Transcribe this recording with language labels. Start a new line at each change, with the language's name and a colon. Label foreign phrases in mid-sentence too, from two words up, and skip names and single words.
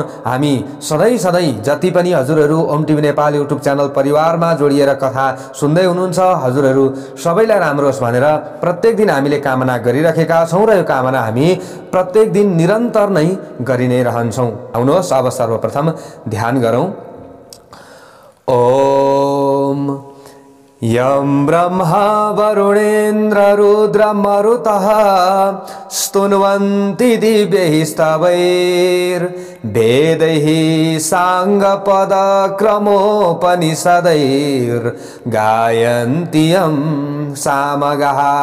Nepali: हामी सधैं जति पनि हजुरहरु ओम टिभी नेपाल युट्युब च्यानल परिवारमा जोडिएर कथा सुन्दै हुनुहुन्छ हजुरहरु सबैलाई राम्रो होस् भनेर प्रत्येक दिन हामीले कामना गरिरहेका छौं र यो कामना हामी प्रत्येक दिन निरन्तर नै गरि नै रहन्छौं। आउनुहोस् अब सर्वप्रथम ध्यान गरौं।
Sanskrit: ओम यं ब्रह्मा वरुणेन्द्र रुद्र मरुतः स्तुन्वन्ति दिव्यैः स्तवैर्वेदैः साङ्गपद क्रमोपनिषदैर्गायन्ति यं सामगाः।